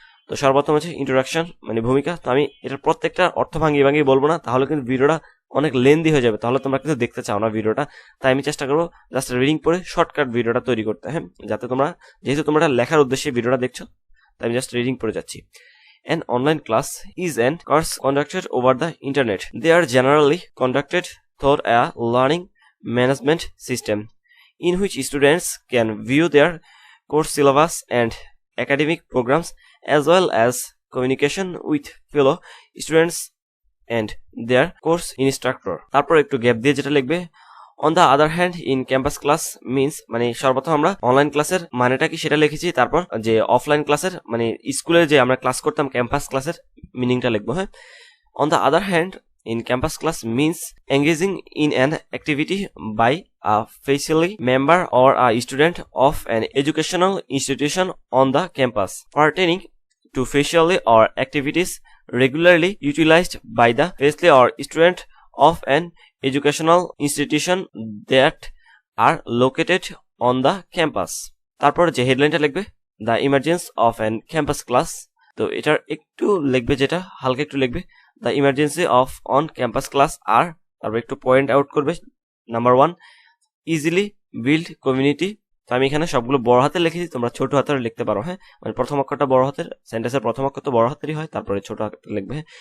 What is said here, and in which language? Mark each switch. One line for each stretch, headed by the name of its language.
Bangla: তো সর্বপ্রথম হচ্ছে ইন্ট্রোডাকশন মানে ভূমিকা। তো আমি এটার প্রত্যেকটা অর্থ ভাঙিয়ে ভাঙিয়ে বলবো না, তাহলে কিন্তু ভিডিওটা অনেক লেন্দি হয়ে যাবে, তাহলে তোমরা কিন্তু দেখতে চাও না ভিডিওটা। তাই আমি চেষ্টা করবো জাস্ট রিডিং পরে শর্টকাট ভিডিওটা তৈরি করতে। হ্যাঁ, যাতে তোমরা, যেহেতু তোমরা লেখার উদ্দেশ্যে ভিডিওটা দেখছো, তাই আমি জাস্ট রিডিং পড়ে যাচ্ছি।
English: An online class is an course conducted over the internet. They are generally conducted through a learning management system in which students can view their course syllabus and academic programs as well as communication with fellow students and their course instructor.
Bangla: তারপর একটু gap দিয়ে যেটা লিখবে,
English: on the other hand in campus class means,
Bangla: মানে সর্বপ্রথম আমরা online ক্লাসের মানেটা কি সেটা লিখেছি, তারপর যে অফলাইন ক্লাসের মানে স্কুলে যে আমরা ক্লাস করতাম ক্যাম্পাস ক্লাসের মিনিংটা লিখবো।
English: হ্যাঁ, on the other hand in campus class means engaging in an activity by a faculty member or a student of an educational institution on the campus pertaining to faculty or activities regularly utilized by the faculty or student of an educational institution that are located on the campus.
Bangla: তারপর যে হেডলাইনটা লিখবে,
English: The emergence of an campus class.
Bangla: তো এটার একটু লিখবে, যেটা হালকা একটু লিখবে,
English: the emergency of on campus class
Bangla: আর তারপর একটু পয়েন্ট আউট করবে। নাম্বার 1,
English: easily build community
Bangla: তো আমি এখানে সবগুলো বড় হাতে লিখেছি, তোমরা ছোট হাতে লিখতে পারো। হ্যাঁ, মানে প্রথম অক্ষরটা বড় হাতের, সেন্টেন্সের প্রথম অক্ষর তো বড় হাতেরই হয়, তারপরে ছোট হাতে লিখবে।